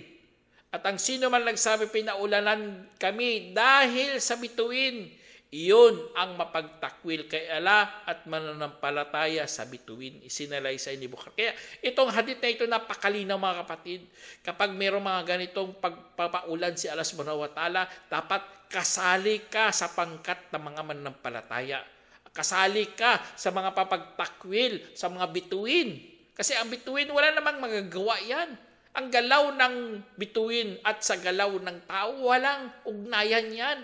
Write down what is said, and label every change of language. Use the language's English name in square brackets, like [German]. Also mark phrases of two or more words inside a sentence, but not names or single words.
[Filipino] At ang sino man nagsabi pinaulanan kami dahil sa bituin, iyon ang mapagtakwil kay Allah at mananampalataya sa bituin. Isinalaysay ni Bukhari. Kaya itong hadith na ito napakalinaw, mga kapatid. Kapag mayroong mga ganitong pagpapaulan si Allah [Arabic] سبحانه وتعالى, [Filipino] dapat kasali ka sa pangkat ng mga mananampalataya. Kasali ka sa mga papagtakwil, sa mga bituin. Kasi ang bituin, wala namang magagawa yan. Ang galaw ng bituin at sa galaw ng tao, walang ugnayan yan.